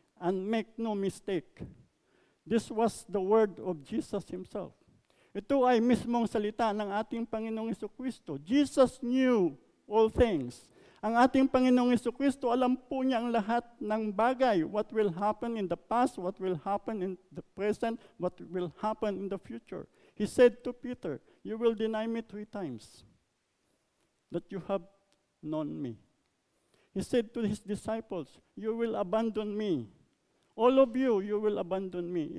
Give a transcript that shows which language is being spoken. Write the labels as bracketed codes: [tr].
[en] And make no mistake, this was the word of Jesus Himself. [tl] Ito ay mismong salita ng ating Panginoong Hesukristo. [en] Jesus knew all things. [tl] Ang ating Panginoong Hesukristo, alam po niya ang lahat ng bagay. [en] What will happen in the past, what will happen in the present, what will happen in the future. He said to Peter, "You will deny me 3 times that you have known me." He said to His disciples, "You will abandon me. All of you, you will abandon me."